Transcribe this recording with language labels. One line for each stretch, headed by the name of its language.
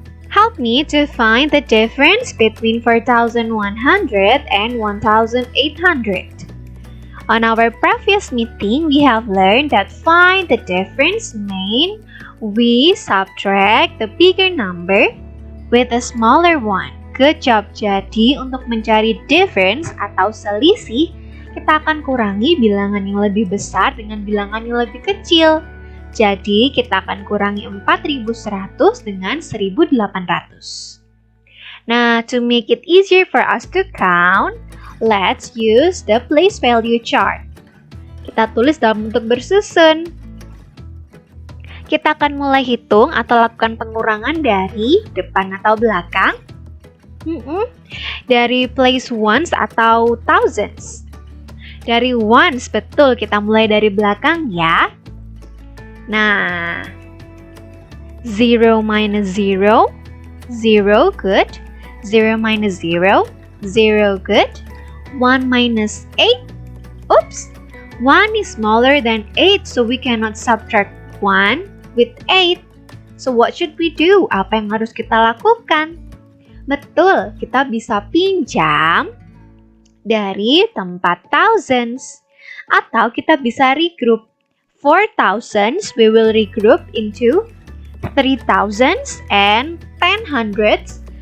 English: Help me to find the difference between 4,100 and 1,800. On our previous meeting, we have learned that find the difference means we subtract the bigger number with a smaller one. Good job.
Indonesian: Jadi, untuk mencari difference atau selisih, kita akan kurangi bilangan yang lebih besar dengan bilangan yang lebih kecil. Jadi, kita akan kurangi 4.100 dengan 1.800.
English: Nah, to make it easier for us to count, let's use the place value chart.
Indonesian: Kita tulis dalam bentuk bersusun. Kita akan mulai hitung atau lakukan pengurangan dari depan atau belakang. Dari place ones atau thousands. Dari ones, betul, kita mulai dari belakang ya.
English: Nah, 0 minus 0, 0, good. 0 minus 0, 0, good. 1 minus 8, oops. 1 is smaller than 8, so we cannot subtract 1 with 8. So what should we do?
Indonesian: Apa yang harus kita lakukan? Betul, kita bisa pinjam dari tempat thousands. Atau kita bisa regroup.
English: 4,000s we will regroup into 3,000s and 10,000s.